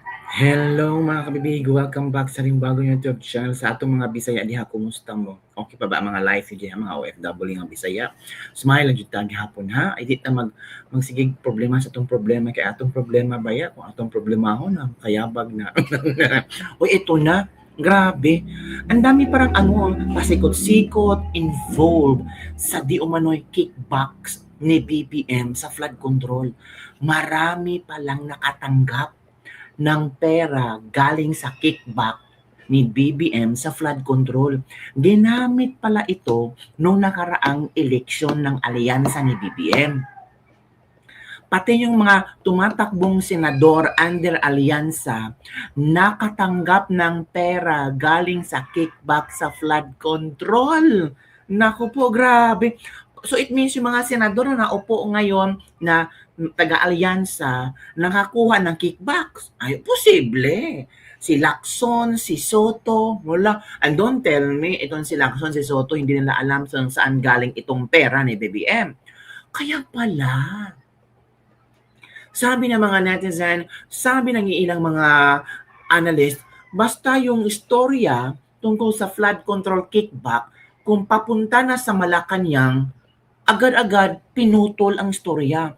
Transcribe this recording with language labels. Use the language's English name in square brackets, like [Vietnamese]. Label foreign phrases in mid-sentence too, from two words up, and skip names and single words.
[Cebuano] Hello mga kabibig, welcome back sa ring bagong YouTube channel sa atong mga Bisaya diha. Kumusta mo? Okay pa ba ang mga live diha mga OFW nga Bisaya? Smile lang jud ta gihapon ha. Ay di ta magsigig problema sa atong problema kay atong problema baya kung atong problemahon na kayabag na. [Filipino] Oy ito na. Grabe. Ang dami parang pasikot-sikot involved sa di umano'y kickbacks ni BBM sa [English] flood control. [Filipino] Marami palang nakatanggap ng pera galing sa kickback ni BBM sa [English] flood control. [Filipino] Ginamit pala ito nung nakaraang eleksyon ng alyansa ni BBM. Pati yung mga tumatakbong senador under alyansa nakatanggap ng pera galing sa kickback sa [English] flood control. [Filipino] Naku po, grabe. [English] So it means [Filipino] yung mga senador na naupo ngayon na taga-alyansa nakakuha ng kickbacks. Ay, posible. Si Lacson, si Soto, wala. [English] And don't tell me, [Filipino] itong si Lacson, si Soto, hindi nila alam saan galing itong pera ni BBM. Kaya pala, sabi ng mga netizen, sabi ng ilang mga analyst, basta yung istorya tungkol sa [English] flood control kickback, [Filipino] kung papunta na sa Malacanang, agad-agad pinutol ang istorya.